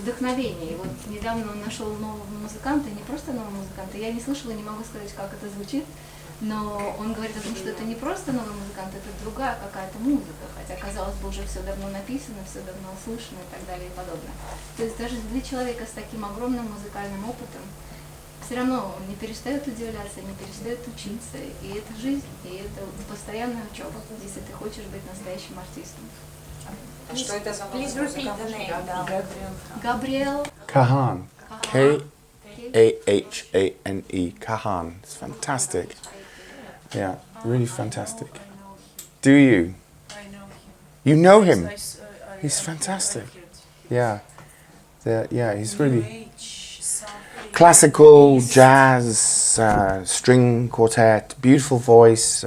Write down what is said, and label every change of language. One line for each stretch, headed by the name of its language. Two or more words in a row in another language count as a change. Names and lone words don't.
Russian: И вот недавно он нашел нового музыканта, не просто нового музыканта, я не слышала, не могу сказать, как это звучит, но он говорит о том, что это не просто новый музыкант, это другая какая-то музыка, хотя, казалось бы, уже все давно написано, все давно услышано и так далее и подобное. То есть даже для человека с таким огромным музыкальным опытом все равно он не перестает удивляться, не перестает учиться, и это жизнь, и это постоянная учеба, если ты хочешь быть настоящим артистом. Что это за новый музыкант?
English: Gabriel Cahan. K-A-H-A-N-E. Cahan. It's fantastic. Yeah, really fantastic. Do you? I know him. You know him? I He's fantastic. Yeah. Yeah, he's really... classical, jazz, string quartet, beautiful voice.